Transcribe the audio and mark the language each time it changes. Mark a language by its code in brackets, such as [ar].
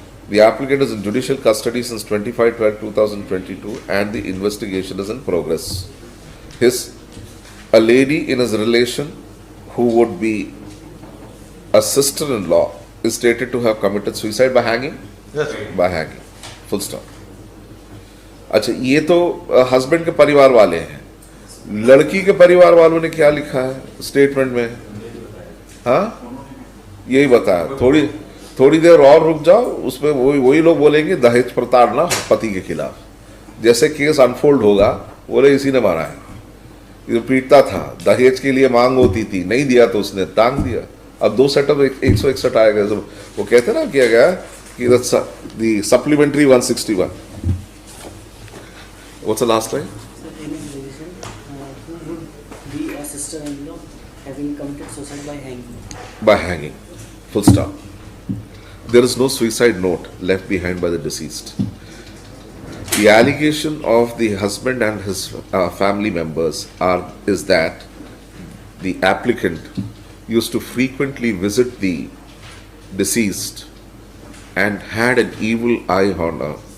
[en] The applicant is in judicial custody since 25/12/2022 and the investigation is in progress. A lady in his relation who would be a sister-in-law is stated to have committed suicide by hanging? Yes. By hanging. Full stop. [hi] अच्छा, ये तो husband के परिवार वाले हैं. लड़की के परिवार वालों ने क्या लिखा है स्टेटमेंट में? हाँ, यही बताया. थोड़ी देर और रुक जाओ, उसमें वही लोग बोलेंगे दहेज प्रताड़ना पति के खिलाफ. जैसे केस अनफोल्ड होगा, बोले इसी ने मारा है, ये पीटता था, दहेज के लिए मांग होती थी, नहीं दिया तो उसने टांग दिया. अब 2 सेटअप 161 आएगा. वो कहते ना किया गया कि supplementary 161. [en] What's the last line? So, in his relation, who would be a sister-in-law having committed suicide by hanging? By hanging. Full stop. There is no suicide note left behind by the deceased. The allegation of the husband and his family members is that the applicant used to frequently visit the deceased and had an evil eye on her.